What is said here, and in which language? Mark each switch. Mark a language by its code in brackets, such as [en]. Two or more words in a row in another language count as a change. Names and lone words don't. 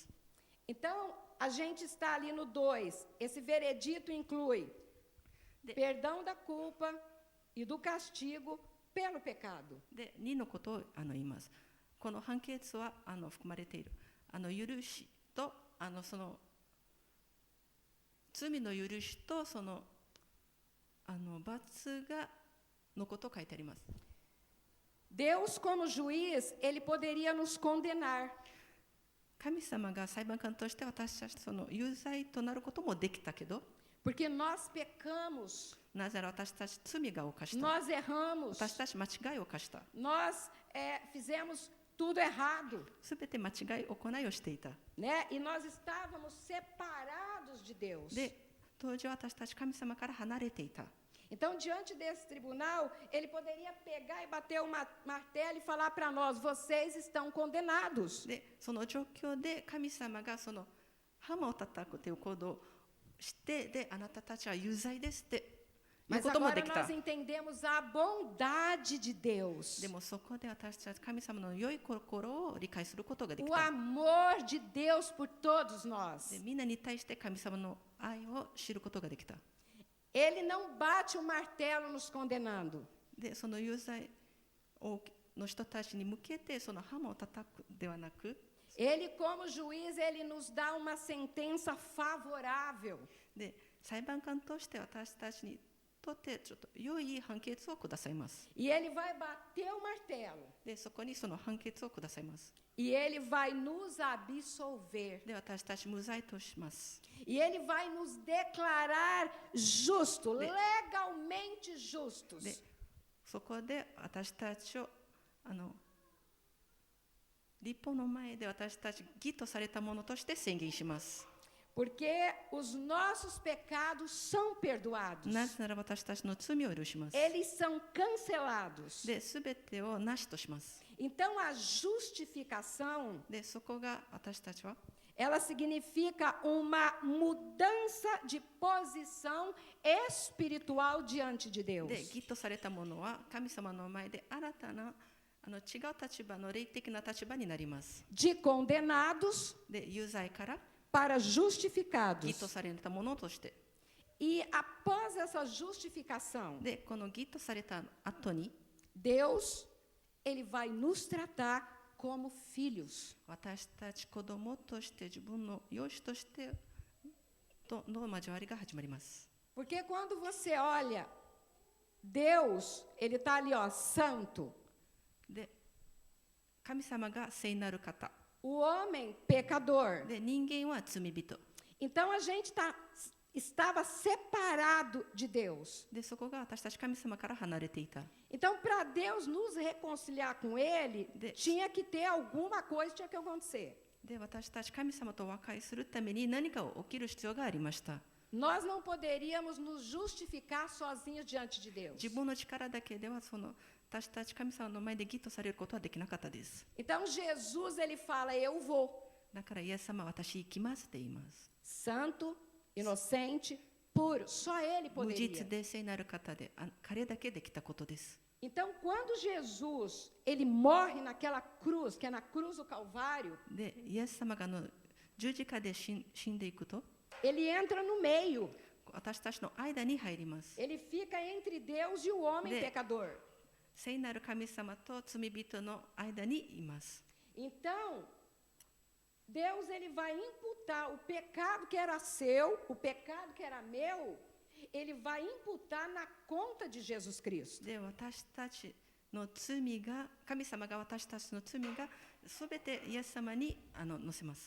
[ja] 私たちを犯した違反です。 [pt] Então, a gente está ali no 2. Esse veredito inclui perdão da culpa e do castigo pelo pecado. [ja] で、2のことを言います。この判決は含まれている。許しとその罪の許しとその罰がのことを書いてあります。 [pt] Deus, como juiz, ele poderia nos condenar. [ja] 神様が裁判官として私たちその有罪となることもできたけど、 [pt] Porque nós pecamos, [ja] なぜなら私たち罪が犯した。 [pt] nós erramos, [ja] 私たち間違いを犯した。 [pt] nós fizemos tudo errado, [ja] すべて間違い行いをしていた。 [pt] né? E nós estávamos separados de Deus. [ja] で、当時私たち神様から離れていた。 [pt] Então, diante desse tribunal, ele poderia pegar e bater o martelo e falar para nós: vocês estão condenados. [ja] で、その状況で神様がそのハマを叩くという行動をして、で、あなたたちは有罪ですって言う [pt] Mas [ja] こともで [pt] agora [ja] きた。 [pt] nós entendemos a bondade de Deus, [ja] でもそこで私たち神様の良い心を理解することができ [pt] o [ja] た。 [pt] amor de Deus por todos [ja] で、 [pt] nós. [ja] みんなに対して神様の愛を知ることができた。 [pt] Ele não bate o martelo nos condenando. [ja] で、その有罪の人たちに向けてそのハマを叩くではなく、 [pt] Ele, como juiz, ele nos dá uma sentença favorável. [ja] で、裁判官として私たちにとってちょっと良い判決をくださいます。 [pt] E ele vai bater o martelo. [ja] で、そこにその判決をくださいます。 [pt] E ele vai nos absolver. [ja] で、私たち無罪とします。 [pt] E ele vai nos declarar justos, legalmente justos. [ja] で、そこで私たちを立法の前で私たち義とされたものとして宣言します。 [pt] Porque os nossos pecados são perdoados. [ja] なぜなら私たちの罪を許します。 [pt] Eles são cancelados. [ja] で、すべてをなしとします。 [pt] Então, a justificação, [ja] で、そこが私たちは [pt] ela significa uma mudança de posição espiritual diante de Deus. [ja] で、義とされたものは神様の前で新たな違う立場の霊的な立場になります。 [pt] De condenados [ja] で、有罪から [pt] para [ja] 義 [pt] justificados. [ja] とされたものとして、 [pt] E após essa justificação, [ja] で、この義とされた後に [pt] Deus, ele vai nos tratar como filhos. [ja] 私たち子供として自分の養子としての交わりが始まります。 [pt] Porque quando você olha, Deus, ele está ali, ó, santo. [ja] で、神様が聖なる方 [pt] O homem, pecador. [ja] で、人間は罪人 [pt] Então a gente estava separado de Deus. [ja] で、そこが私たち神様から離れていた。 [pt] Então, para Deus nos reconciliar com Ele, tinha que ter alguma coisa, tinha que acontecer. [ja] で、私たち神様と和解するために何か起きる必要がありました。 [pt] Nós não poderíamos nos justificar sozinhos diante de Deus. [ja] 自分の力だけでは私たち神様の前で義とされることはできなかったです。 [pt] Então Jesus, ele fala: eu vou. [ja] だからイエス様は私行きますって言います。 [pt] Santo, inocente, puro. Só Ele [ja] 無実 [pt] poderia. [ja] で聖なる方で、彼だけできたことです。 [pt] Então, quando Jesus, ele morre naquela cruz, que é na cruz do Calvário, [ja] で、イエス様が十字架で死んでいくと、 [pt] ele entra no meio. [ja] 私たちの間に入ります。 [pt] Ele fica entre Deus e o homem pecador. [ja] 聖なる神様と罪人の間にいます。 [pt] Então, Deus, ele vai imputar o pecado que era seu, o pecado que era meu, ele vai imputar na conta de Jesus Cristo. [ja] で、私たちの罪が、神様が私たちの罪がすべてイエス様に乗せます。